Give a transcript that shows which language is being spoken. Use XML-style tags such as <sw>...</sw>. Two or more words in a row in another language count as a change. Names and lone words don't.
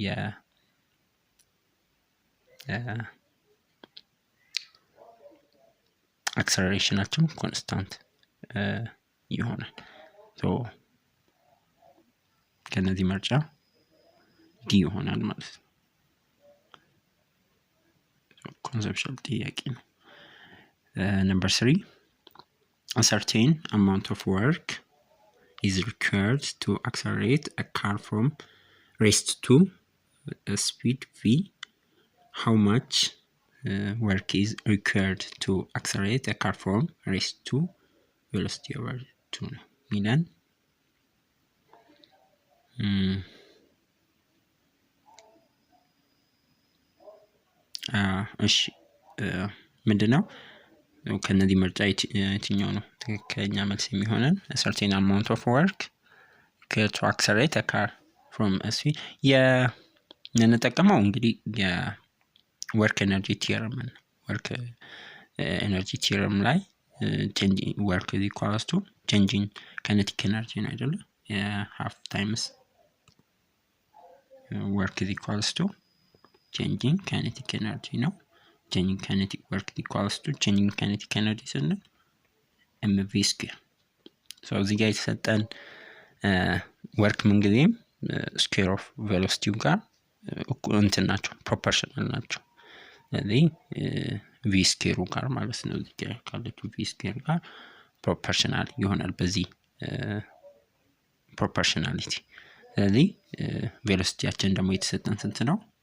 <am>አክሰለሬሽናችን ኮንስታንት ይሆናል። ሶ ከነዚህ ምርጫ ዲ ይሆናል ማለት ነው። ኮንሰፕሽን ጥያቄ ነው።</am> <en>Number 3, a certain amount of work is required to accelerate a car from rest to a speed v. How much work is required to accelerate a car from rest to velocity over 2</en> <am>ነው ሚለን እሺ ምንድነው ከነዚህ ምርጫ የትኛው ነው ትክክለኛ መልስ የሚሆነን?</am> <en>a certain amount of work to accelerate a car from a speed</en> <am>የምንጠቀመው እንግዲህ የወርክ</am> <en>energy theorem ነው። work energy theorem ላይ changing work is equals to changing kinetic energy</en> <am>ነው አይደለ?</am> <en>half times work is equals to changing kinetic energy ነው። changing kinetic work equals to changing kinetic energy</en> <am>ስንል</am> <en>mv square።</en> <am>so እዚህ ጋር የተሰጠን ወርክ ምንጊዜም</am> <en>square of velocity</en> <am>ጋር እንትን ናቸው፣ ፕሮፖርሽናል ናቸው። ስለዚህ</am> <en>v square</en> <am>ጋር ማለት ነው እዚህ ጋር ካለችው</am> <en>v square</en> <am>ጋር ፕሮፖርሽናል ይሆናል በዚህ ፕሮፖርሽናሊቲ። ስለዚህ ቬሎሲቲያችን ደግሞ የተሰጠን ስንት ነው?</am>